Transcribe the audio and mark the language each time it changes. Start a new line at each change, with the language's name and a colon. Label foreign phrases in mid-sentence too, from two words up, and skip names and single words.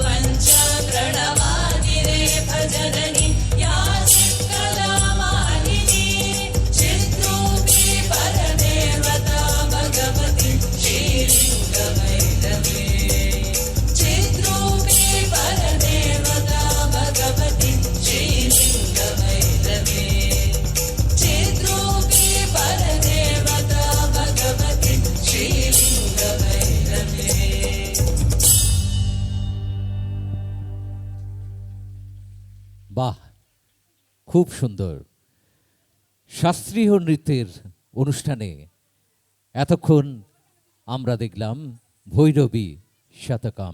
Sanskrit: पञ्चप्रणवादिरेफजननी या चित्कलामालिनी चिद्रूपी परदेवता भगवती श्रीलिङ्गभैरवी चिद्रूपी परदेवता भगवती श्रीलिङ्गभैरवी चिद्रूपी परदेवता भगवती श्रीलिङ्गभैरवी
Bangla: বাহ, খুব সুন্দর। শাস্ত্রীয় নৃত্যের অনুষ্ঠানে এতক্ষণ আমরা দেখলাম ভৈরবী শতকম।